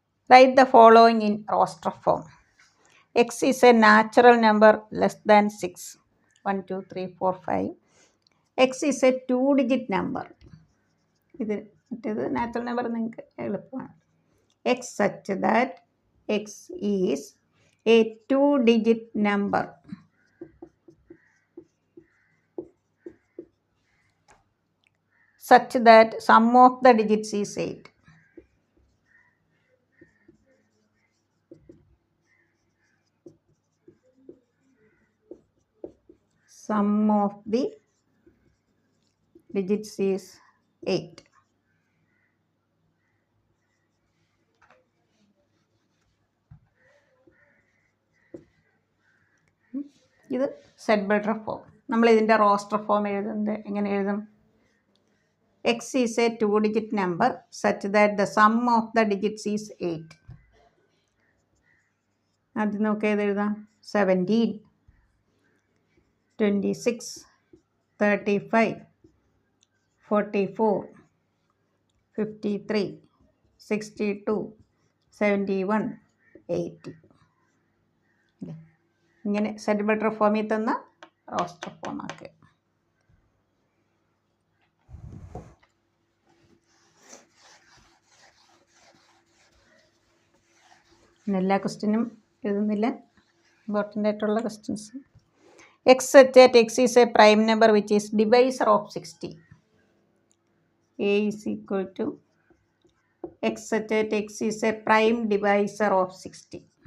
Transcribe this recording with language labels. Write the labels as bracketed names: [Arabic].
[English] Write the following in roster form. X is a natural number less than 6. 1 2 3 4 5. X is a 2-digit number. [Malayalam] ഇത് മറ്റേത് natural number നിങ്ങൾക്ക് എളുപ്പമാണ്. [English] X such that X is a 2-digit number. such that sum of the digits is 8. Sum of the digits is 8. [Malayalam] ഇത് set builder form. നമ്മൾ ഇതിൻ്റെ roster form എഴുതുന്നത് എങ്ങനെ എഴുതും? [English] X is a 2-digit number such that the sum of the digits is 8. [Malayalam] അത് നമുക്ക് ഏതെഴുതാം? 17, 26, 35, 44, 53, 62, 71, 80. ഇങ്ങനെ set builder ഫോമിൽ തന്ന റോസ്റ്റർ ഫോമാക്കുക. എല്ലാ ക്വസ്റ്റ്യനും എഴുതുന്നില്ല, ഇമ്പോർട്ടൻ്റ് ആയിട്ടുള്ള questions. [English] X such that x is a prime number which is divisor of 60. A is equal to x such that x is a prime divisor of 60.